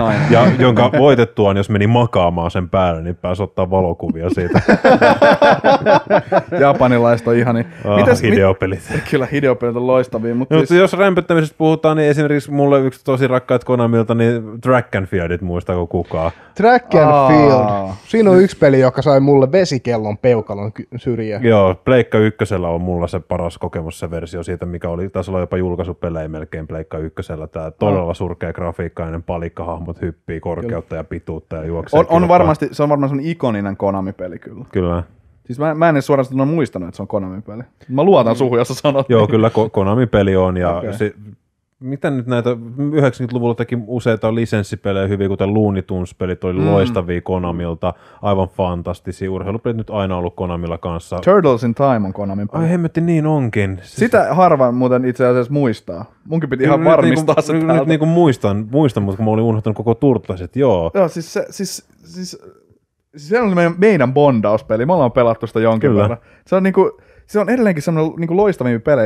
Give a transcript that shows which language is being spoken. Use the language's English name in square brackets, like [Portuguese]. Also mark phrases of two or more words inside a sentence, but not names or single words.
[Finnish] Ja jonka voitettuaan, jos meni makaamaan sen päälle, niin pääsi ottaa valokuvia siitä. Japanilaiset on ihani. Hideo-pelit. Kyllä Hideo-pelit on loistavia. Mutta siis jos rämpöttämisestä puhutaan, niin esimerkiksi mulle yksi tosi rakkaat Konamilta, niin Track and Fieldit, muistaako kukaan? Track and Field. Siinä on yksi peli, joka sai mulle vesikellon peukalon syrjään. Joo, Pleikka 1 on mulla se paras kokemus, se versio siitä, mikä oli, taisi olla jopa julkaisupelejä melkein Pleikka 1. Tämä todella surkea grafiikkainen palikkahahmot hyppii korkeutta ja pituutta ja juoksee. Se on varmasti sellainen ikoninen Konami-peli kyllä. Kyllä. Siis mä en edes suorastaan muistanut, että se on Konami-peli. Mä luotan suhun, jos sä sanot. Joo, kyllä Konami-peli on ja okay. mitä nyt näitä 90-luvulla teki useita lisenssipelejä hyviä, kuten Looney Tunes-pelit oli loistavia Konamilta, aivan fantastisia. Urheilupelit nyt aina ollut Konamilla kanssa. Turtles in Time on Konamin peli. Ai hemmetti, niin onkin. Sitä harva muuten itse asiassa muistaa. Munkin piti ihan varmistaa se täältä. Nyt niinku muistan, mutta kun mä olin unohtanut koko Turtlesit, joo. Joo, se on meidän bondauspeli. Me ollaan pelattu sitä jonkin verran. Se on edelleenkin semmoinen niinku loistavia pelejä.